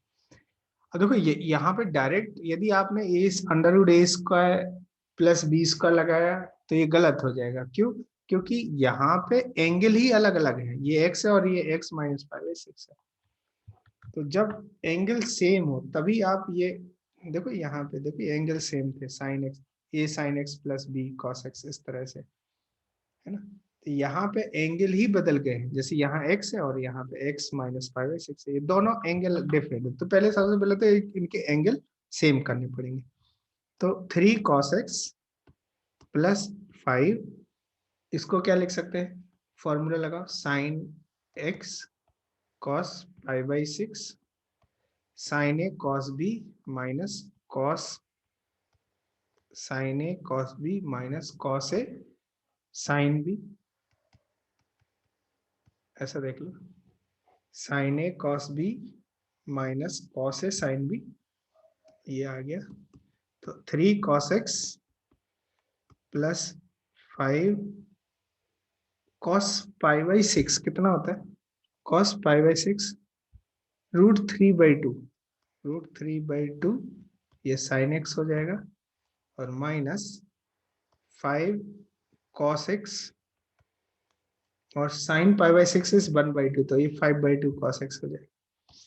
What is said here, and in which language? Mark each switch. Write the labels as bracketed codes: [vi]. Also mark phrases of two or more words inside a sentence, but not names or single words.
[hi] अब देखो ये यहाँ पे डायरेक्ट यदि आपने a√a² प्लस b² लगाया तो ये गलत हो जाएगा। क्यों? क्योंकि यहाँ पे एंगल ही अलग अलग है, ये x है और ये x माइनस π/6 है। तो जब [en] angle same [hi] हो तभी आप ये देखो, यहाँ पे देखो [en] angle same [hi] थे, [en] sine x, a sin x plus b cos x, [hi] इस तरह से, है ना। तो यहाँ पे एंगल ही बदल गए हैं, जैसे यहाँ x है और यहाँ पे [en] x minus π/6 [hi] है, ये दोनों [en] angle different [hi] है। तो पहले सबसे पहले तो इनके [en] angle same [hi] करने पड़ेंगे। तो [en] 3 cos x plus 5, [hi] इसको क्या लिख सकते हैं, फॉर्मूला लगाओ, [en] sine x cos π/6 sin a cos b minus cos sin a cos b minus cos a sin b, [hi] ऐसा देख लो, [en] sin a cos b minus cos a sin b, [hi] ये आ गया। तो [en] 3 cos x plus 5 cos π/6 [hi] कितना होता है, cos π/6 √3/2, √3/2, ये sin x हो जाएगा, और [en] minus 5 cos x [hi] और [en] sine pi by 6 is 1/2, [hi] तो ये 5/2 cos x हो जाएगा।